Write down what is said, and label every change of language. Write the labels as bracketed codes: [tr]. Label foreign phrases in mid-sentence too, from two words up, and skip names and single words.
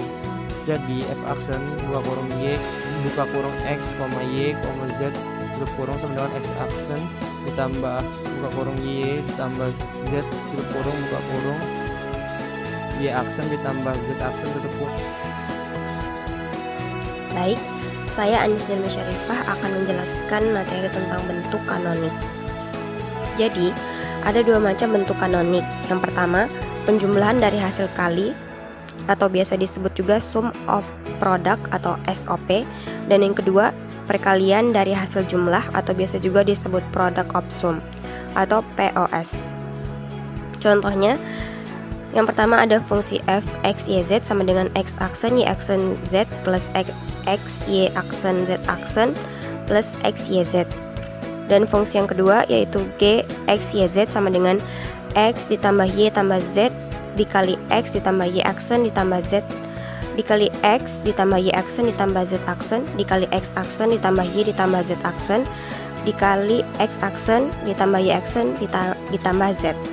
[id] Jadi F aksen buka kurung Y buka kurung X, Y, Z tutup kurung sama dengan X aksen ditambah buka kurung Y ditambah Z tutup kurung buka kurung Y aksen ditambah Z aksen tutup kurung. Baik, saya Anis Delma Syarifah akan menjelaskan materi tentang bentuk kanonik. Jadi, ada dua macam bentuk kanonik. Yang pertama, penjumlahan dari hasil kali atau biasa disebut juga [en] sum of product [id] atau SOP, dan yang kedua, perkalian dari hasil jumlah atau biasa juga disebut [en] product of sum [id] atau POS. Contohnya, yang pertama ada fungsi f x y z sama dengan x aksen y aksen z plus x y aksen z aksen plus x y z. Dan fungsi yang kedua yaitu g x y z sama dengan x ditambah y tambah z dikali x ditambah y aksen ditambah z dikali x ditambah y aksen ditambah z aksen dikali x aksen ditambah y ditambah z aksen dikali x aksen ditambah y aksen ditambah z.